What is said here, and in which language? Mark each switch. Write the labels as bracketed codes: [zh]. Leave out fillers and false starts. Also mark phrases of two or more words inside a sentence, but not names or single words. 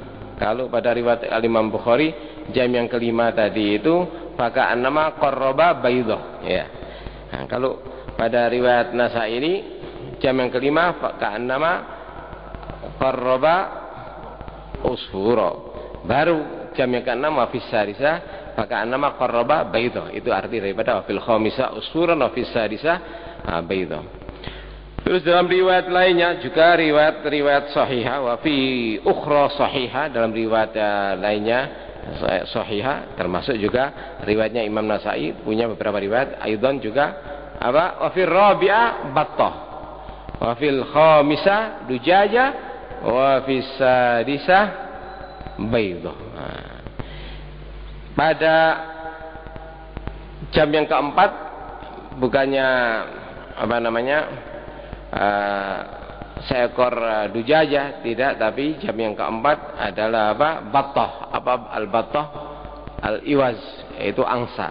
[id] Kalau pada riwayat Al-Imam Bukhari jam yang kelima tadi itu [ar] فكأنما قرب بيضة [id] ya. Nah, kalau pada riwayat Nasa'i ini jam yang kelima [ar] فكأنما قرب عصفورا. [id] Baru jam yang ke-6 [ar] وفي السادسة فكأنما قرب بيضة. [id] Itu arti daripada [ar] وفي الخامسة عصفورا وفي السادسة بيضة. [id] Terus dalam riwayat lainnya juga riwayat sahihah, [ar] وفي أخرى صحيحة, [id] dalam riwayat lainnya sahihah, termasuk juga riwayatnya Imam Nasa'i, punya beberapa riwayat aidan juga [ar] وفي الرابعة بطة وفي الخامسة دجاجة وفي السادسة بيضة. [id] Nah, pada jam yang keempat bukannya seekor dujajah, tidak, tapi jam yang keempat adalah apa? Battah. Apa al-battah? Al-iwaz, yaitu angsa.